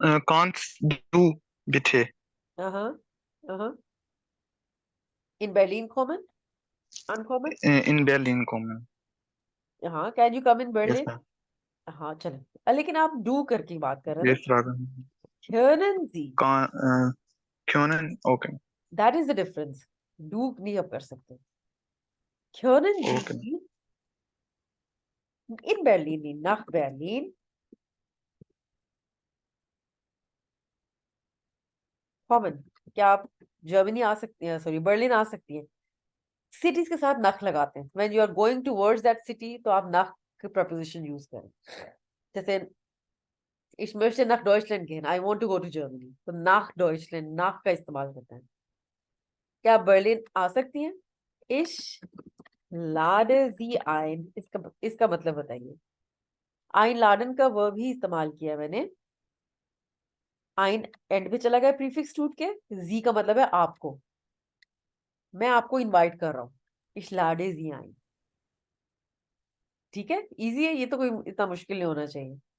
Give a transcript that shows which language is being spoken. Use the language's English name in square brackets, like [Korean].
[German] Kannst du bitte इन berlin kommen, ankommen, in Berlin kommen? [English] हाँ, can you come in Yes, berlin, ma'am. [Hindi] हाँ चलो, लेकिन आप do करके बात कर रहे हैं [English] Yes, Ragan. [German] ना, können Sie, Können? Okay. [English] That is the difference. [Hindi] Do नहीं आप कर सकते। können [English] Okay. [German] Sie in berlin [Hindi] नहीं, [German] nach berlin kommen। [Hindi] क्या आप जर्मनी आ सकती हैं, सॉरी बर्लिन आ सकती हैं? सिटीज के साथ नख लगाते हैं। [English] when you are going towards that city [Hindi] तो आप नख की प्रपोजिशन यूज करें। [German] जैसे ich möchte nach Deutschland gehen, [English] I want to go to Germany, [German] तो nach Deutschland, nach [Hindi] का इस्तेमाल करते हैं। क्या आप बर्लिन आ सकती हैं? [German] ich lade sie ein, [Hindi] इसका मतलब बताइए। einladen का वर्ब ही इस्तेमाल किया मैंने। ein एंड पे चला गया प्रीफिक्स टूट के, sie का मतलब है आपको, मैं आपको इनवाइट कर रहा हूँ। [German] ich lade sie ein। [Hindi] ठीक है, इजी है ये, तो कोई इतना मुश्किल नहीं होना चाहिए।